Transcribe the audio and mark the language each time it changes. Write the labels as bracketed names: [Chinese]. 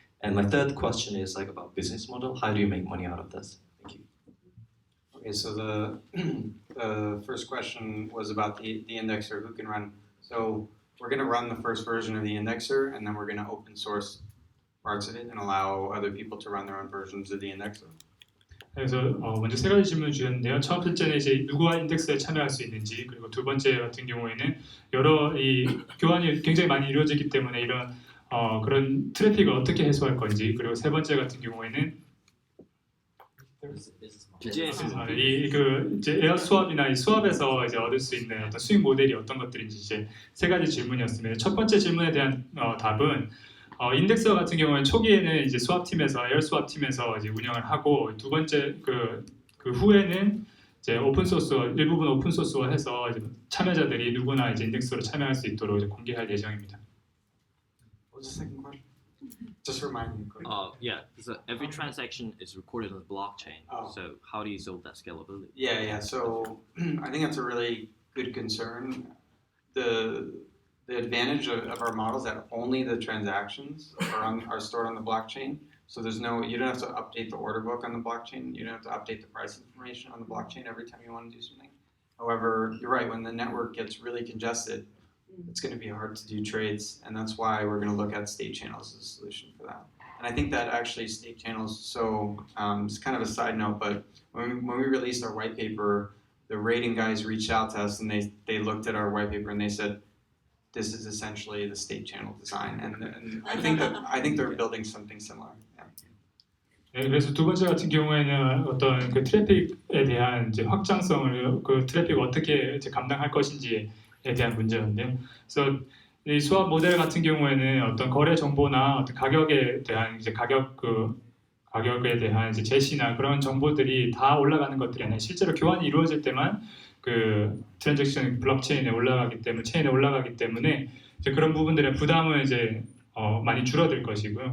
[English] And my third question is like about business model. How do you make money out of this? Thank you. Okay, so the first question was about the indexer, who can run. So we're going to run the first version of the indexer, and then we're going to open source parts of it and allow other people to run their own versions of the indexer. [Korean] 그래서 먼저 세 가지 질문 주셨는데요. 첫 번째는 이제 누구와 인덱스에 참여할 수 있는지, 그리고 두 번째 같은 경우에는 여러 이 교환이 굉장히 많이 이루어지기 때문에 이런 그런 트래픽을 어떻게 해소할 건지, 그리고 세 번째 같은 경우에는 그 이제 에어스왑이나 이 스왑에서 이제 얻을 수 있는 어떤 수익 모델이 어떤 것들인지 이제 세 가지 질문이었습니다. 첫 번째 질문에 대한 답은 인덱서 같은 경우는 초기에는 이제 스왑 팀에서 에어스왑 팀에서 이제 운영을 하고 두 번째 그 후에는 이제 오픈 소스 일부분 오픈 소스화해서 이제 참여자들이 누구나 이제 인덱스로 참여할 수 있도록 이제 공개할 예정입니다. [English] What was the second question? Just remind me. Yeah, so every transaction is recorded on the blockchain. Oh. So how do you solve that scalability? Yeah. So I think that's a really good concern. The advantage of our model is that only the transactions are stored on the blockchain. So you don't have to update the order book on the blockchain. You don't have to update the price information on the blockchain every time you want to do something. However, you're right, when the network gets really congested, it's going to be hard to do trades, and that's why we're going to look at state channels as a solution for that. And I think that actually state channels, so it's kind of a side note, but when we released our white paper, the rating guys reached out to us and they looked at our white paper and they said, this is essentially the state channel design, and I think they're building something similar. Yeah. [Korean] 네, 그래서 두 번째 같은 경우에는 어떤 그 트래픽에 대한 이제 확장성을 그 트래픽을 어떻게 이제 감당할 것인지에 대한 문제였는데요. 그래서 이 수압 모델 같은 경우에는 어떤 거래 정보나 어떤 가격에 대한 이제 가격에 대한 이제 제시나 그런 정보들이 다 올라가는 것들에는 실제로 교환이 이루어질 때만 그 트랜잭션 블록체인에 올라가기 때문에 체인에 올라가기 때문에 이제 그런 부분들의 부담은 이제 많이 줄어들 것이고요.